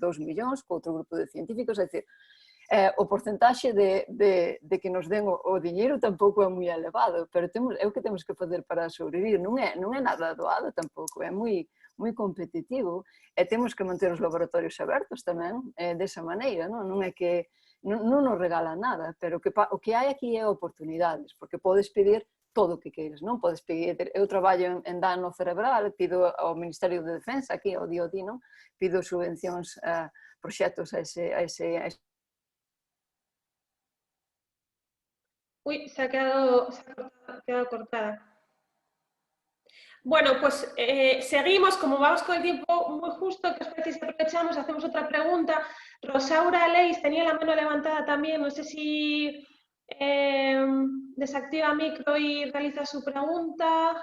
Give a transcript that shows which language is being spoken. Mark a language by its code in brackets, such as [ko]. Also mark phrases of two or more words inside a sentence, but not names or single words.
[gl] 2 millóns con outro grupo de científicos, é dicir, o porcentaxe de que nos den o diñeiro tampouco é moi elevado, pero é o que temos que fazer para sobrevivir, non é nada doado tampouco, é moi competitivo, e temos que manter os laboratorios abertos tamén, desa maneira, non é que non nos regala nada, pero o que hai aquí é oportunidades, porque podes pedir todo o que queiras, non? Podes pedir, eu traballo en dano cerebral, pido ao Ministerio de Defensa, aquí ao DoD, non? Pido subvencións a proxectos a ese... [es] Uy, se ha quedado cortada. Bueno, pues seguimos, como vamos con el tiempo muy justo, ¿qué os parece si aprovechamos? Hacemos otra pregunta. Rosaura Leis tenía la mano levantada también, no sé si desactiva micro y realiza su pregunta.